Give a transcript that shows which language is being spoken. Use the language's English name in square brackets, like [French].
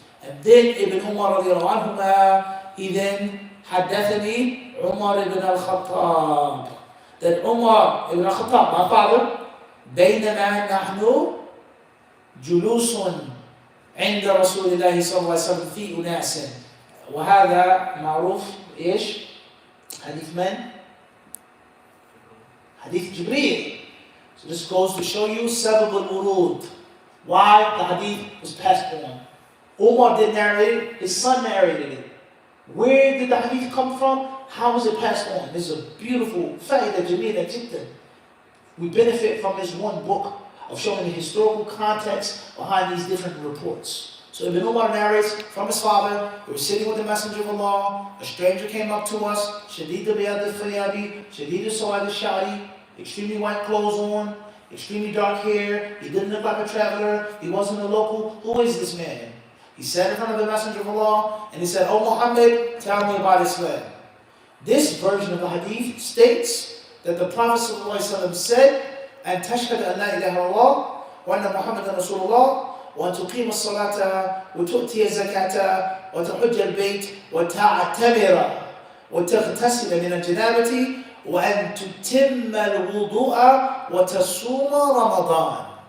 [English] And then Ibn Umar radiallahu anhuma, he then haddathani Umar ibn al-Khattab, that Umar ibn al-Khattab, my father, [Arabic] بينما نحن جلوس عند رسول الله صلى الله عليه وسلم في أناس. وهذا معروف إيش؟ حديث من؟ Hadith Jibreel. [English] So this goes to show you sabab al-wurud, why the hadith was passed on. Umar didn't narrate it, his son narrated it. Where did the hadith come from? How was it passed on? This is a beautiful fa'idah jamila jiddan. We benefit from this one book of showing the historical context behind these different reports. So Ibn Umar narrates from his father, we were sitting with the Messenger of Allah, a stranger came up to us, Shadid al-Bayad al-Faryabi, Shadid al-Sawad al-Shari, extremely white clothes on, extremely dark hair, he didn't look like a traveler, he wasn't a local. Who is this man? He sat in front of the Messenger of Allah, and he said, Oh Muhammad, tell me about Islam. This version of the hadith states that the Prophet ﷺ said, [Arabic] أن تشهد أن لا إله إلا الله وأن محمدا رسول الله وأن تقيم الصلاة وتؤتي الزكاة وتحج البيت وتعتمر وتغتسل من الجنابة وأن تتم الوضوء وتصوم رمضان.